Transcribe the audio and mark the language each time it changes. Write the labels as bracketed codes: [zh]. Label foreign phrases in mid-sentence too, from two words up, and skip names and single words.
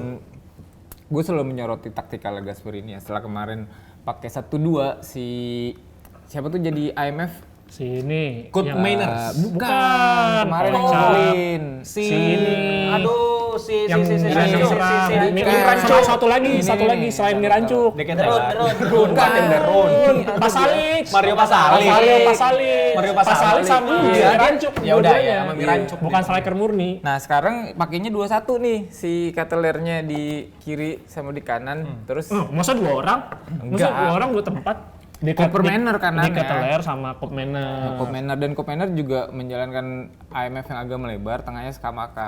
[id] Gue selalu menyoroti taktikal Gasperini ya. Setelah kemarin pakai 1-2 si siapa tuh jadi IMF? Si ini. Kurt yang- Mainers. Bukan. Kemarin yang ngegolin. Si ini. Aduh, si Satu lagi selain Mirancuk. Deron. Pasalix. Mario Pasalix. Mario Pasalix sama Mirancuk. Ya udah ya, sama Mirancuk. Bukan striker murni. Nah sekarang pakainya 2-1 nih si Katelernya di kiri sama di kanan. Terus Masa 2 orang? Masa 2 orang 2 tempat? Kopermainer kanannya. Di Keteler sama Kopmener. Kopmener juga menjalankan IMF yang agak melebar, tengahnya Skamaka.